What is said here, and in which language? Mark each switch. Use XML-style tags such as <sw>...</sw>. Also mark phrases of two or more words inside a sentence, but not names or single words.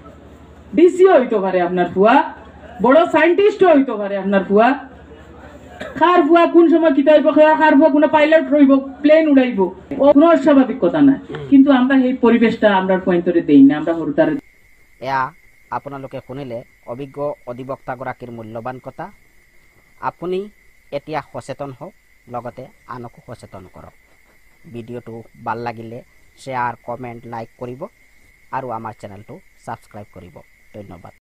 <syl>আপনার ফুয়া বড় সায়েন্টিস্ট হইতে পারে আপনার ফুয়া খার ফুয়া কোন সময় কিতা হইব খার ফুয়া কোন পাইলট রইব প্লেন উড়াইব কোনো অস্বাভাবিক কথা না কিন্তু আমরা এই পরিবেশটা আমরা পয়েন্টরে দেই না আমরা হরতারে</syl> <as>এয়া আপোনালোকে শুনিলে অভিজ্ঞ অধিবক্তাগৰাকীৰ মূল্যৱান কথা আপুনি এতিয়া সচেতন হওক লগতে আনকো সচেতন কৰক ভিডিঅ'টো ভাল লাগিলে শ্বেয়াৰ কমেণ্ট লাইক কৰিব আৰু আমাৰ চেনেলটো ছাবস্ক্ৰাইব কৰিব ধন্যবাদ।</as>